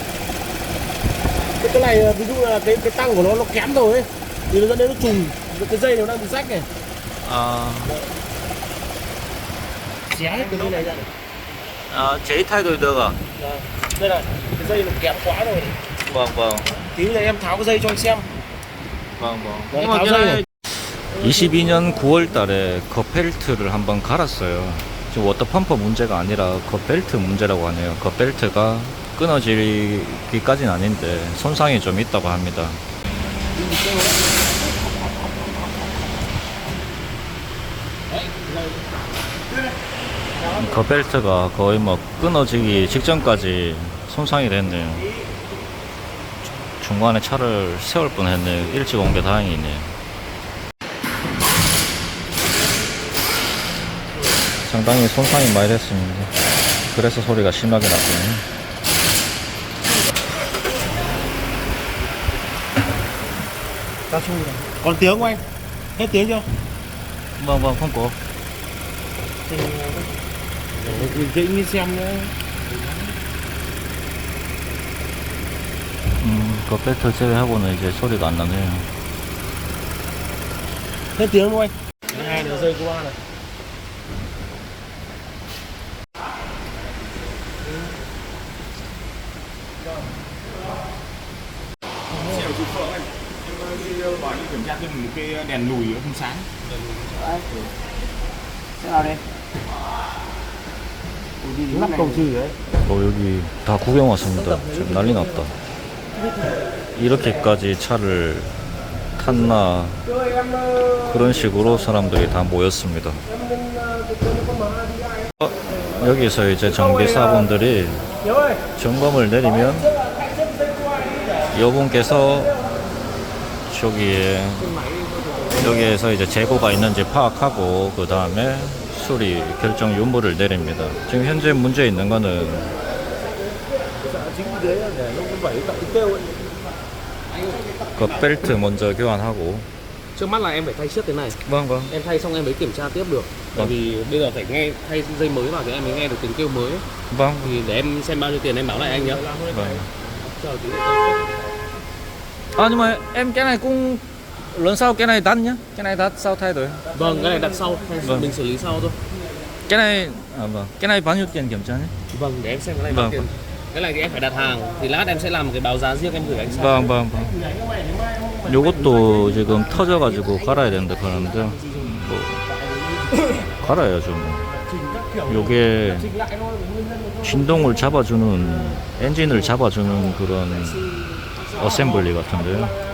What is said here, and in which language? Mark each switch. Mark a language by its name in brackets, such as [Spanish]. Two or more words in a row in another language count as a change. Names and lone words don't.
[Vietnamese] Cái này ví dụ là cái tăng của nó kém rồi ấy, thì nó dẫn đến nó trùng, cái dây nó đang bị rách này. Xé hết cái dây này ra này. Chế thay đổi được à? Đây này, cái dây nó kém quá rồi. Vâng vâng. Tí nữa em tháo cái dây cho anh xem. vâng vâng. [Korean] 네, [Vietnamese] nhưng mà tháo cái dây này này. [Korean] 22년 9월 달에 겉벨트를 한번 갈았어요. 지금 워터펌프 문제가 아니라 겉벨트 문제라고 하네요. 겉벨트가 끊어지기까지는 아닌데 손상이 좀 있다고 합니다. 겉벨트가 거의 뭐 끊어지기 직전까지 손상이 됐네요. 중간에 차를 세울 뻔했네요. 일찍 온 게 다행이네요. 상당히 손상이 많이 됐습니다. 그래서 소리가 심하게 났군요. [Vietnamese] Cao su này. Còn tiếng không anh? Hết tiếng chưa? Vâng vâng, không có. Bình tĩnh đi xem nữa. 겉벨트 제외하고는 이제 소리가 안 나네요. Hết tiếng không anh? Hai nữa rơi qua này. Bảo đi kiểm tra thêm một cái đèn lùi không sáng. Thế nào đây? Lắp cầu trừ đấy. [Korean] 여기 다 구경 왔습니다. 지금 난리 났다. 이렇게까지 차를 탔나, 그런 식으로 사람들이 다 모였습니다. 여기서 이제 정비사분들이 점검을 내리면 여분께서 여기에서 이제 재고가 있는지 파악하고 그 다음에 수리 결정 유무를 내립니다. 지금 현재 문제 있는 거는 그 벨트 먼저 교환하고. [Vietnamese] Trước mắt là em phải thay chiếc cái này. Vâng vâng. Em thay xong em mới kiểm tra tiếp được. Bởi vì bây giờ phải nghe thay dây mới vào thì em mới nghe được tiếng kêu mới. Vâng. Thì để em xem bao nhiêu tiền em báo lại anh nhé. Vâng. Nhưng mà em cái này cũng lần sau cái này đặt nhá. Cái này đặt sau thay đổi. Vâng, cái này đặt sau, Vâng. mình xử lý sau thôi. Cái này vâng. Cái này bao nhiêu tiền kiểm tra nhé? Vâng, để em xem cái này Vâng, bao tiền. Cái này thì em phải đặt hàng, thì lát em sẽ làm một cái báo giá riêng em gửi anh sau. vâng vâng vâng. [Korean] 요것도 지금 터져가지고 갈아야 된다 그러는데 뭐 갈아야죠 뭐. 요게 진동을 잡아주는, 엔진을 잡아주는 그런 어셈블리 같은데요.